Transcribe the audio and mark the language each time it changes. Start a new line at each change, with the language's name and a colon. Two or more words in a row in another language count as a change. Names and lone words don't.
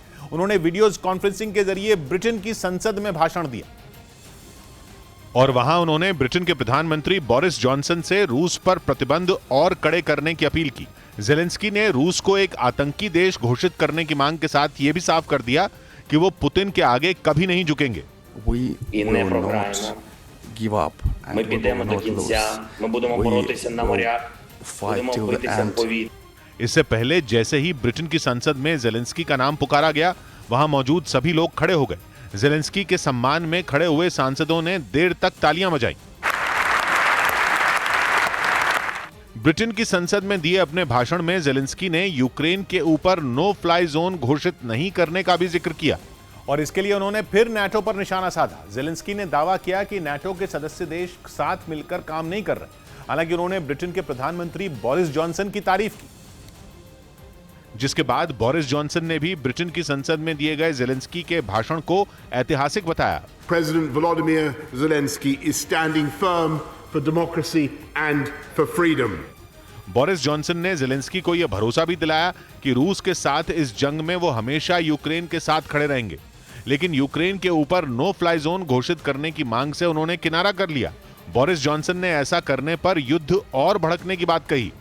Hindi: उन्होंने
English: video conferencing
Hindi: के जरिए ब्रिटेन की संसद में भाषण दिया और वहां उन्होंने ब्रिटेन के प्रधानमंत्री बोरिस जॉनसन से रूस पर प्रतिबंध और कड़े करने की अपील की। ज़ेलेंस्की ने रूस को एक आतंकी देश घोषित करने की मांग के साथ यह भी साफ कर दिया कि वो पुतिन के आगे कभी नहीं झुकेंगे।
Ukrainian: Ми підемо до кінця, ми будемо боротися на морях, будемо битися в повітрі.
Hindi: इससे पहले जैसे ही ब्रिटेन की संसद में ज़ेलेंस्की का नाम पुकारा गया, वहां मौजूद सभी लोग खड़े हो गए। ज़ेलेंस्की के सम्मान में खड़े हुए सांसदों ने देर तक तालियां बजाई। ब्रिटेन की संसद में दिए अपने भाषण में ज़ेलेंस्की ने यूक्रेन के ऊपर
English: no fly zone
Hindi: घोषित नहीं करने का भी जिक्र किया और इसके लिए उन्होंने फिर नाटो पर निशाना साधा। ज़ेलेंस्की ने दावा किया कि नाटो के सदस्य देश साथ मिलकर काम नहीं कर रहे। हालांकि उन्होंने ब्रिटेन के प्रधानमंत्री बोरिस जॉनसन की तारीफ की, जिसके बाद बोरिस जॉनसन ने भी ब्रिटेन की संसद में दिए गए ज़ेलेंस्की के भाषण को ऐतिहासिक बताया।
English: President Volodymyr Zelensky is standing firm for democracy and for freedom.
Hindi: बोरिस जॉनसन ने ज़ेलेंस्की को यह भरोसा भी दिलाया कि रूस के साथ इस जंग में वो हमेशा यूक्रेन के साथ खड़े रहेंगे, लेकिन यूक्रेन के ऊपर
English: no fly zone
Hindi: घोषित करने की मांग से उन्होंने किनारा कर लिया। बोरिस जॉनसन ने ऐसा करने पर युद्ध और भड़कने की बात कही।